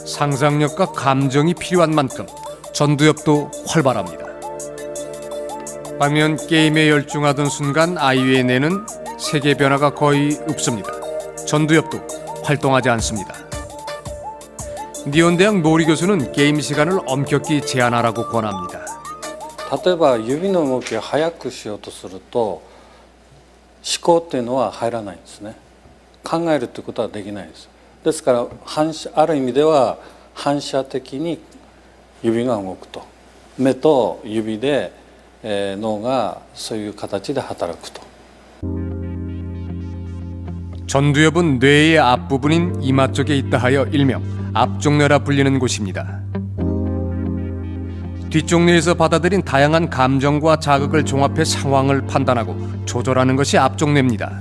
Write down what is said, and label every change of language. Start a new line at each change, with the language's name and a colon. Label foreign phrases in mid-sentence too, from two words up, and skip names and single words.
Korean: 상상력과 감정이 필요한 만큼 전두엽도 활발합니다. 반면 게임에 열중하던 순간 아이유의 뇌는 세계 변화가 거의 없습니다. 전두엽도 활동하지 않습니다. 니온대학 노리 교수는 게임 시간을 엄격히 제한하라고 권합니다.
Japanese: 例えば指の動きを速くしようとすると思考っていうのは入らないんですね。考えるってことはできないです。ですからある意味では反射的に指が動くと、目と指で、脳がそういう形で働くと。
Korean: 전두엽은 뇌의 앞부분인 이마 쪽에 있다 하여 일명 앞쪽뇌라 불리는 곳입니다. 뒤쪽 뇌에서 받아들인 다양한 감정과 자극을 종합해 상황을 판단하고 조절하는 것이 앞쪽뇌입니다.